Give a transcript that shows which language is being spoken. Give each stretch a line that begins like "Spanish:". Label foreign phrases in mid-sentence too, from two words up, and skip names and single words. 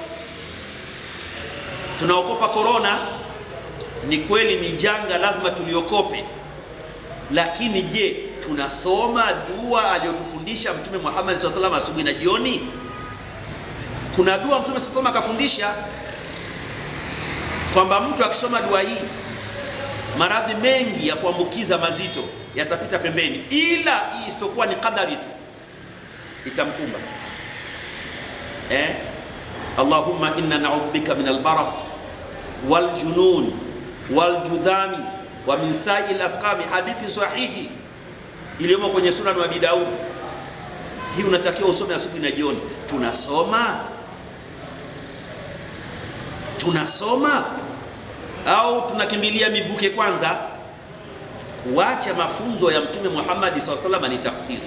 Swahili: Tunaokopa corona, ni kweli ni janga, lazima tuliokope, lakini je, tunasoma dua aliyotufundisha Mtume Muhammad SAW asubuhi na jioni? Kuna dua Mtume SAW akafundisha kwamba mtu akisoma dua hii maradhi mengi ya kuambukiza mazito yatapita pembeni, ila isipokuwa ni kadari tu itamkumba.
Arabic: اللهم إنا نعوذ بك من البرص والجنون والجذام ومن سيئ الأسقام,
Swahili: hadithi sahihi iliyomo kwenye Sunan wa Abi Daud. Hii unatakiwa usome asubuhi na jioni. Tunasoma au tunakimbilia mivuke kwanza? Kuacha mafunzo ya Mtume Muhammad SAW ni tafsiri.